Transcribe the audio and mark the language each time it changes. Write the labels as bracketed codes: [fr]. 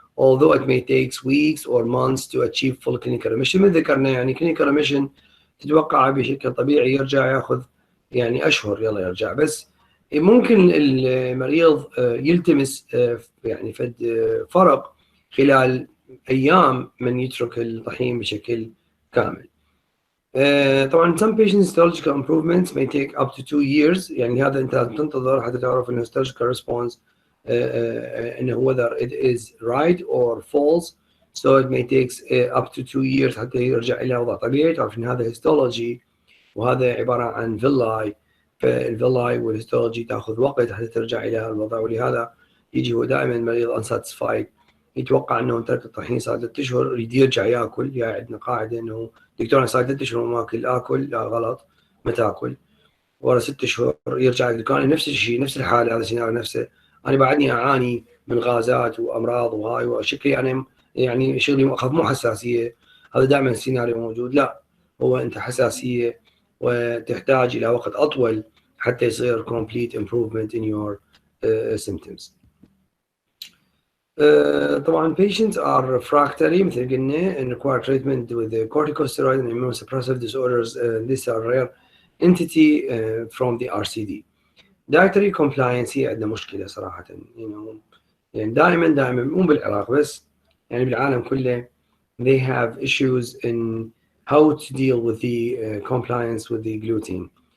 [en] although it may take weeks or months to achieve full clinical remission. [ar] مثل ذكرنا يعني [en] clinical remission [ar] تتوقع بشكل طبيعي يرجع ياخذ يعني أشهر يلا يرجع، بس ممكن المريض يلتمس يعني فرق خلال أيام من يترك الطحين بشكل كامل. [en] طبعا some patients histological improvements may take up to 2 years، [ar] يعني هذا أنت لازم تنتظر حتى تعرف إنه [en] histological response إنه whether it is right or false. So it may take up to 2 years [ar] حتى يرجع إلى وضع طبيعي. تعرف إن هذا histology وهذا عبارة عن villi، فالvilli والهيستولوجي تأخذ وقت حتى ترجع إلى الوضع، ولهذا يجي هو دائما المريض unsatisfied، يتوقع انه ترك الطحين صار 3 اشهر يريد يرجع ياكل. يعني عندنا قاعده انه دكتور انا صار 3 اشهر ما اكل، لا غلط، ما تاكل. ورا 6 اشهر يرجع الدكتور نفس الشيء، نفس الحاله، هذا السيناريو نفسه. انا بعدني اعاني من غازات وامراض وهاي وشكلي انا يعني شغلي اخاف مو حساسيه، هذا دائما السيناريو موجود. لا، هو انت حساسيه وتحتاج الى وقت اطول حتى يصير [en] complete improvement in your symptoms. طبعا patients are refractory [ar] مثل قلنا [en] and require treatment with the corticosteroid and immunosuppressive disorders. These are rare entity from the RCD. Dietary compliance [ar] هي عندنا مشكلة صراحة، يعني دائما مو بالعراق بس، يعني بالعالم كله [en] they have issues in how to deal with the compliance with the gluten.